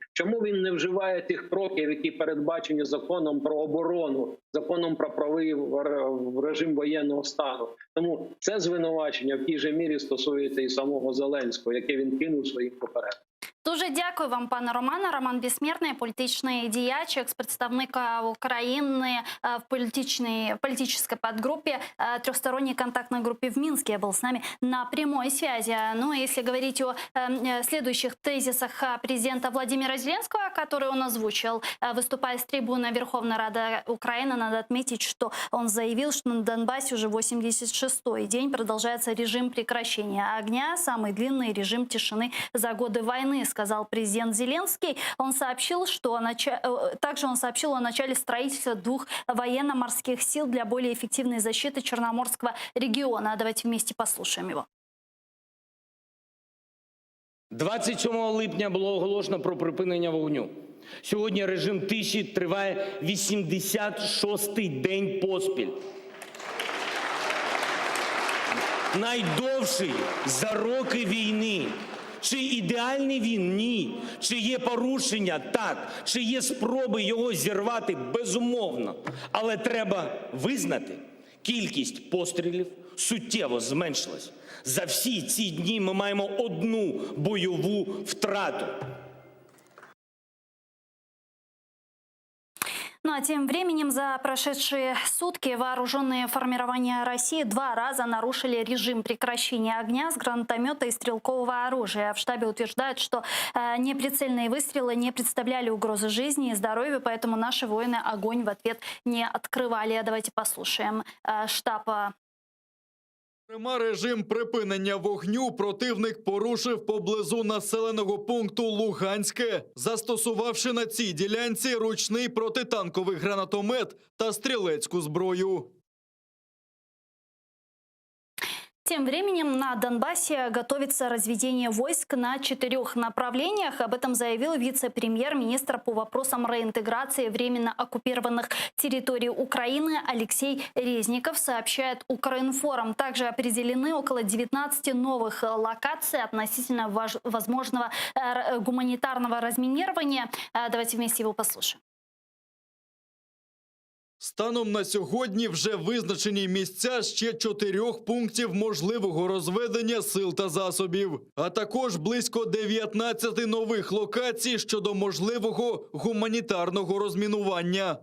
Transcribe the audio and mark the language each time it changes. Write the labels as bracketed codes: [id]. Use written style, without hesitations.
[uk] Чому він не вживає тих кроків, які передбачені законом про оборону, законом про правовий режим воєнного стану? Тому це звинувачення в тій же мірі стосується і самого Зеленського, яке він кинув своїм попередникам. Дуже дякую вам, пане Романе. [ru] Роман Бессмертный, [uk] політичний діяч, екс-представник України [ru] в политической подгруппе, трехсторонней контактной группе в Минске, был с нами на прямой связи. Ну, если говорить о следующих тезисах президента Владимира Зеленского, который он озвучил, выступая с трибуны Верховной Рады Украины, надо отметить, что он заявил, что на Донбассе уже 86-й день продолжается режим прекращения огня, самый длинный режим тишины за годы войны, сказал президент Зеленский. Он сообщил, также он сообщил о начале строительства 2 военно-морских сил для более эффективной защиты Черноморского региона. Давайте вместе послушаем его. [uk] 27 липня було оголошено про припинення вогню. Сьогодні режим тиші триває 86-й день поспіль. Найдовший за роки війни. Чи ідеальний він? Ні. Чи є порушення? Так. Чи є спроби його зірвати? Безумовно. Але треба визнати, кількість пострілів суттєво зменшилась. За всі ці дні ми маємо 1 бойову втрату. [ru] Ну а тем временем за прошедшие сутки вооруженные формирования России 2 раза нарушили режим прекращения огня с гранатомета и стрелкового оружия. В штабе утверждают, что неприцельные выстрелы не представляли угрозы жизни и здоровью, поэтому наши воины огонь в ответ не открывали. Давайте послушаем штаб. [uk] Режим припинення вогню противник порушив поблизу населеного пункту Луганське, застосувавши на цій ділянці ручний протитанковий гранатомет та стрілецьку зброю. [ru] Тем временем на Донбассе готовится разведение войск на 4 направлениях. Об этом заявил вице-премьер-министр по вопросам реинтеграции временно оккупированных территорий Украины Алексей Резников, сообщает Укринформ. Также определены около 19 новых локаций относительно возможного гуманитарного разминирования. Давайте вместе его послушаем. [uk] Станом на сьогодні вже визначені місця ще 4 пунктів можливого розведення сил та засобів, а також близько 19 нових локацій щодо можливого гуманітарного розмінування.